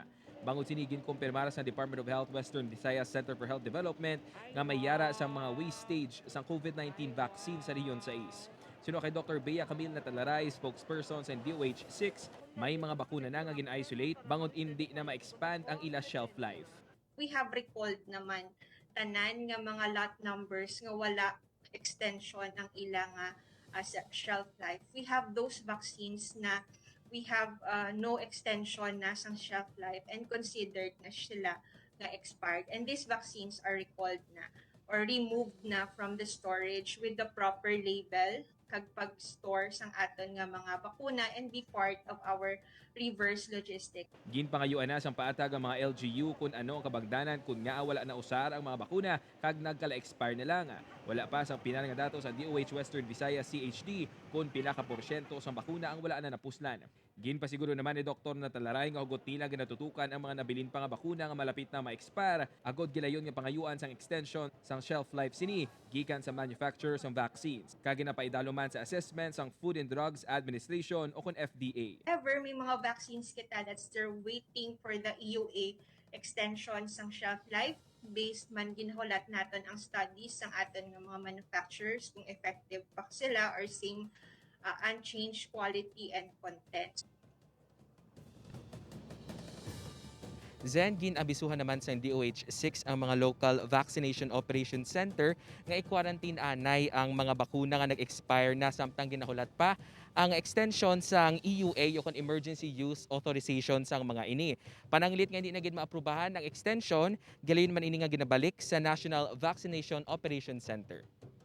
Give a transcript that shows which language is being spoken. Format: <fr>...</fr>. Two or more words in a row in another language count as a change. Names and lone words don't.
<hil>Bangod sinigin kumpirmara sa Department of Health Western Visayas Center for Health Development nga may yara sa mga wastage sa COVID-19 vaccine sa rehiyon sa East. Sino kay Dr. Bea Camille Natalaray, spokesperson sa DOH-6, may mga bakuna na nga gin-isolate bangod hindi na ma-expand ang ila</hil> <en>shelf life. We have recalled</en> <hil>naman tanan nga mga</hil> <en>lot numbers</en> <hil>nga wala extension ang ilang</hil> <en>shelf life. We have those vaccines na we have no extension</en> <hil>na sang</hil> <en>shelf life and considered</en> <hil>na sila nga</hil> <en>expired. And these vaccines are recalled na or removed na from the storage with the proper label</en> <hil>kag pag-store sang aton nga mga bakuna</hil> <en>and be part of our reverse logistic.</en> <hil>Ginpangayuan na sang paatag ang mga LGU kung ano ang kabagdanan kung nga wala na usar ang mga bakuna kag nagkala-expire na lang. Wala pa sang pinal nga datos sa DOH Western Visayas CHD kung pila ka porsyento sang bakuna ang wala na napuslan. Ginpasiguro naman ni Dr. Natalaray nga hugot nila ginatutukan ang mga nabilin pa nga bakuna nga malapit na ma-expire. Agod gilayon nga pangayuan sang extension sang</hil> <en>shelf life</en> <hil>sini gikan sa manufacturers sang vaccines. Kag ginapaidalo man sa assessment sang Food and Drugs Administration o kun FDA. However, may mga vaccines kita</hil> <en>that's still waiting for the EUA extension</en> <hil>sang</hil> <en>shelf life based</en> <hil>man ginhulat naton ang studies sang aton nga mga manufacturers kung effective pa sila</hil> <en>or same unchanged quality and content.</en> <hil>Zen, ginabisuhan naman sa DOH-6 ang mga</hil> <en>local vaccination operation center</en> <hil>nga i-quarantine anay ang mga bakuna nga nag-expire na samtang ginahulat pa ang extension sang EUA o</hil> <en>emergency use authorization</en> <hil>sang mga ini. Pananglit nga hindi na gid maaprubahan ang extension, galayon man ini nga ginabalik sa National Vaccination Operation Center.</hil>